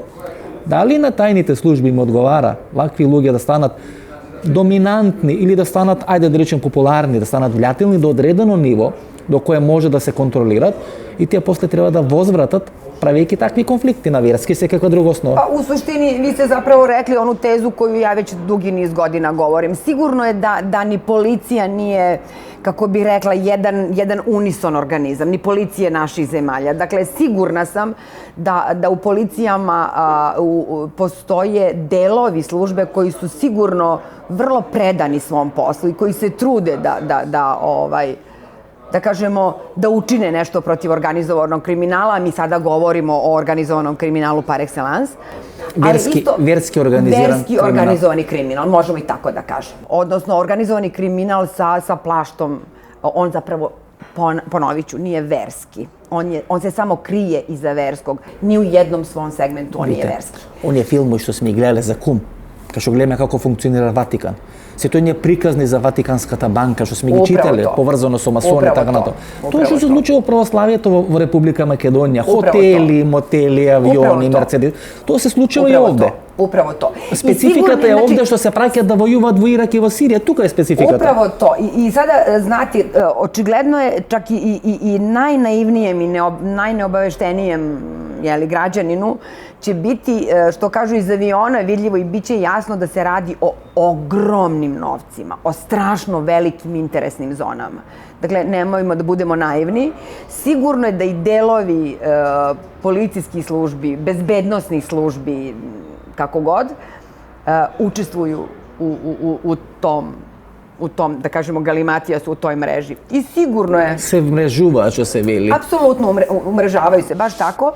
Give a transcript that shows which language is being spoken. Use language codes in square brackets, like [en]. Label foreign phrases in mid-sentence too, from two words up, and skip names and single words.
[mk] Дали на тајните служби им одговара вакви луѓе да станат доминантни или да станат, ајде да речем популарни, да станат влијателни до одредено ниво до кое може да се контролират и тие после треба да возвратат правејќи такви конфликти на верски секаква друга основа. [sr] У суштини, ви сте заправо рекли ону тезу коју ја веќе дуги низ година говорим. Сигурно е да ни полиција nije, како би рекла, jedan unison организам, ни полиција наших земаља. Dakle, sigurna sam da u policijama postoje delovi službe koji su sigurno vrlo predani svom poslu i koji se trude da kažemo, da učine nešto protiv organizovanog kriminala. Mi sada govorimo o organizovanom kriminalu [fr] par excellence. [sr] Verski organizovani kriminal, možemo i tako da kažemo. Odnosno, organizovani kriminal sa plaštom, on zapravo, ponovit ću, nije verski. On se samo krije iza verskog. Ni u jednom svom segmentu on nije verski. [mk] Оние филми што сме гледале за Кум, кај што гледаме како функционира Ватикан. Сето оние приказни за Ватиканската банка што сме ги читале, поврзано со масони, така натаму. Тоа што се случило православието во Република Македонија, хотели, мотели, авиони, мерцедес, тоа се случува и овде. [sr] Управо то. [mk] Спецификата е овде што се праќаат да војуваат во Ирак и во Сирија, тука е спецификата. [sr] Управо то. И сада, знате, очигледно е чак и најнаивниjem и најнеобавештениjem građaninu će biti, što kažu iz aviona, vidljivo i bit će jasno da se radi o ogromnim novcima, o strašno velikim interesnim zonama. Dakle, nemojmo da budemo naivni. Sigurno je da i delovi policijskih službi, bezbednosnih službi, kako god, učestvuju u tom u tom, da kažemo, galimatija su u toj mreži. I sigurno je, [mk] Се вмрежуваат, што се вели. [sr] apsolutno umrežavaju se, baš tako.